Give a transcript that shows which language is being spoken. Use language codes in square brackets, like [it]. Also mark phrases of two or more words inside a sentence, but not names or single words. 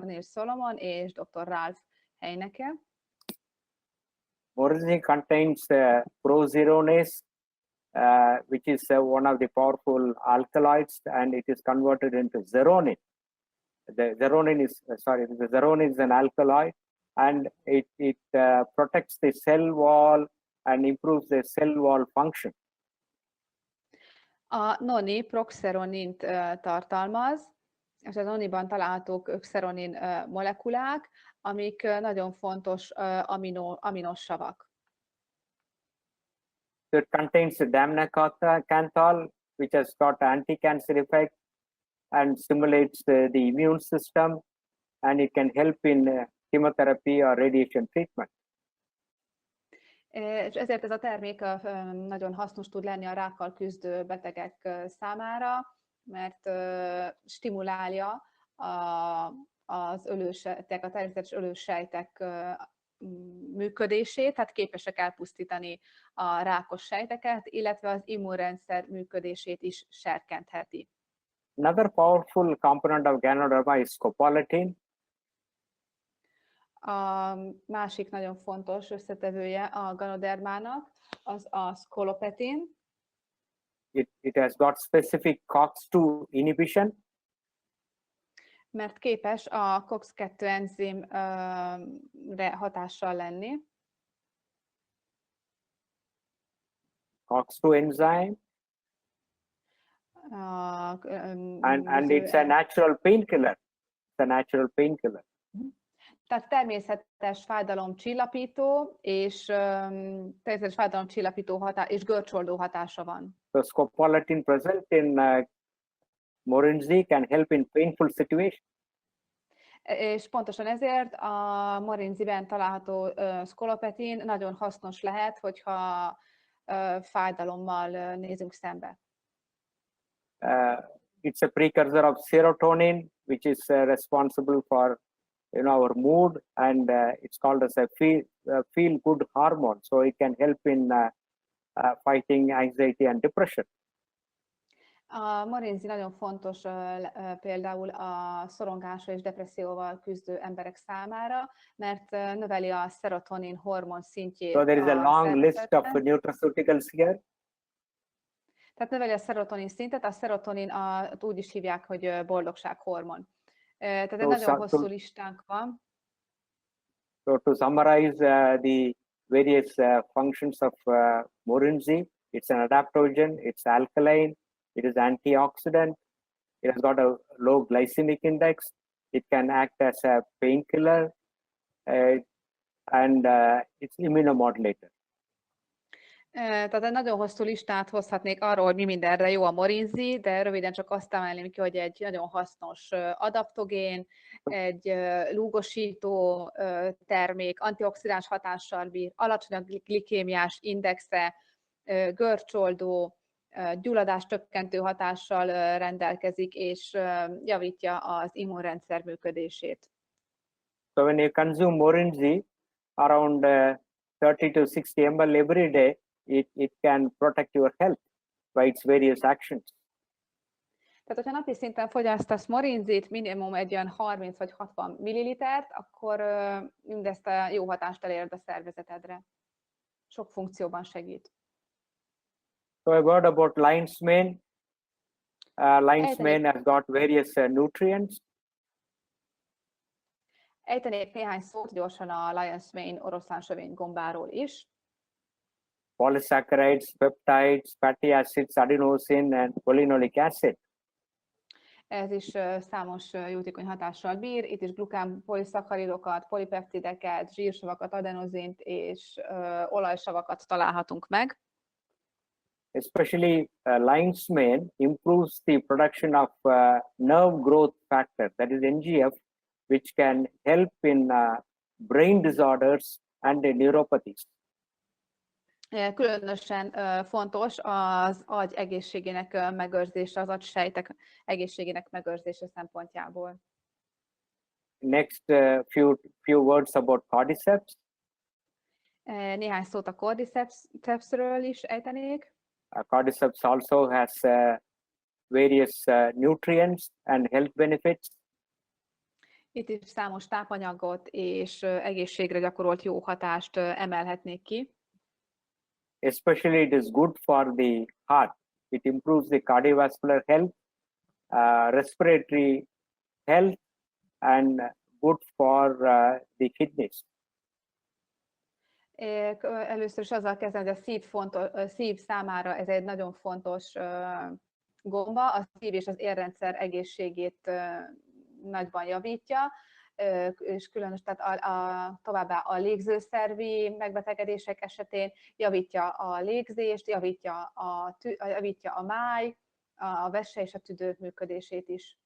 [hu] Neil Solomon és dr. Ralph Henneke. [en] Morinzi contains prozeronase, which is one of the powerful alkaloids, and it is converted into zeronin. The zeronin is an alkaloid, and it protects the cell wall and improves the cell wall function. [hu] A noni proxeronint tartalmaz, és a noniban találhatók öxeronin molekulák, amik nagyon fontos aminossavak. [en] So it contains damnacanthal, which has got anti-cancer effect and stimulates the immune system, and it can help in chemotherapy or radiation treatment. [hu] És ezért ez a termék nagyon hasznos tud lenni a rákkal küzdő betegek számára, mert stimulálja a természetes ölősejtek működését, tehát képesek elpusztítani a rákos sejteket, illetve az immunrendszer működését is serkentheti. [en] Another powerful component of Ganotherway is scopolamine. [hu] A másik nagyon fontos összetevője a ganodermának az a szkolopetin. [en] It has got specific COX-2 inhibition. [hu] Mert képes a COX-2 enzimre hatással lenni. [en] COX-2 enzyme. And it's a natural painkiller. It's a natural painkiller. [hu] Tehát természetes fájdalomcsillapító és természetes fájdalomcsillapító és görcsoldó hatása van. [en] So scopolamine present in Morinzi can help in painful situations. [hu] És pontosan ezért a morinziben található szkolopetin nagyon hasznos lehet, hogyha fájdalommal nézünk szembe. [en] It's a precursor of serotonin, which is responsible for our mood, and it's called as a feel good hormone. So it can help in fighting anxiety and depression. [hu] A morinzi nagyon fontos például a szorongásra és depresszióval küzdő emberek számára, mert növeli a szerotonin hormon szintjét. [en] So there is a long list of nutraceuticals here. [hu] Tehát növeli a szerotonin szintet, a szerotonin úgy is hívják, hogy boldogsághormon. Tehát egy nagyon hosszú listánk van. [en] So to summarize the various functions of morinzi, it's an adaptogen, it's alkaline, it is antioxidant, it has got a low glycemic index, it can act as a painkiller, and it's immunomodulator. [hu] Tehát egy nagyon hosszú listát hozhatnék arról, hogy mi mindenre jó a morinzi, de röviden csak azt emelném ki, hogy egy nagyon hasznos adaptogén, egy lúgosító termék, antioxidáns hatással bír, alacsony a glikémiás indexe, görcsoldó, gyulladás csökkentő hatással rendelkezik, és javítja az immunrendszer működését. [en] So when you consume morinzi around 30 to 60 ml every day, it can protect your health by its various actions. [hu] Tehát, hogyha napi szinten fogyasztasz morinzit, minimum egy olyan 30 vagy 60 millilitert, akkor mindezt a jó hatást elérd a szervezetedre. Sok funkcióban segít. [en] So a word about lion's mane. Lion's mane has got various nutrients. [hu] Ejtenék néhány szót gyorsan a [en] lion's mane [hu] oroszlánsövény gombáról is. [en] Polysaccharides, peptides, fatty acids, adenosine and cholinolic acid. [hu] Ez is számos jótékony hatással bír. Itt is glukán poliszakaridokat, polipeptideket, zsírsavakat, adenozint és olajsavakat találhatunk meg. [en] Especially lion's mane improves the production of nerve growth factor, that is NGF, which can help in brain disorders and neuropathies. [hu] Különösen fontos az agy egészségének megőrzése, az agysejtek egészségének megőrzése szempontjából. [en] Next, few words about cordyceps. [hu] Néhány szót a cordycepsről is ejtenék. [en] Cordyceps also has various nutrients and health benefits. [hu] Itt is számos tápanyagot és egészségre gyakorolt jó hatást emelhetnék ki. [en] Especially it is good for the heart. It improves the cardiovascular health, respiratory health, and good for the kidneys. [hu] Először is azzal kezdem, hogy a szív számára ez egy nagyon fontos gomba, a szív és az érrendszer egészségét nagyban javítja, és különös, tehát továbbá a légzőszervi megbetegedések esetén javítja a légzést, javítja a máj, a vese és a tüdő működését is.